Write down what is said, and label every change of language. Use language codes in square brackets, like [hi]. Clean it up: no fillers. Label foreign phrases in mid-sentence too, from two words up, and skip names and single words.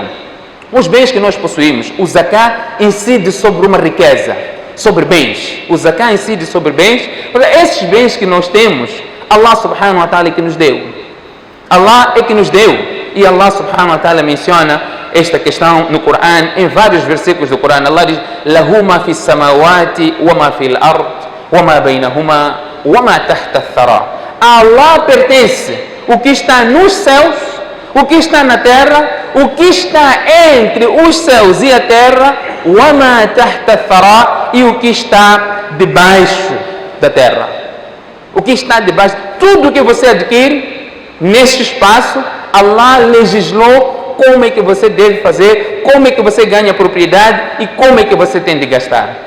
[pt] Os bens que nós possuímos, o zakat incide sobre uma riqueza, sobre bens. O zakat incide sobre bens, porque esses bens que nós temos, [ar] الله سبحانه وتعالى [pt] é que nos deu. Allah é que nos deu. E [ar] الله سبحانه وتعالى [pt] menciona esta questão no Corão, em vários versículos do Corão. Allah diz: [ar] له ما في السماوات وما في الأرض وما بينهما وما تحت الثرى. [pt] A Allah pertence o que está nos céus, o que está na terra, o que está entre os céus e a terra, [ar] وما تحت الثرى, [pt] e o que está debaixo da terra. O que está debaixo, tudo que você adquire neste espaço, Allah legislou como é que você deve fazer, como é que você ganha propriedade e como é que você tem de gastar.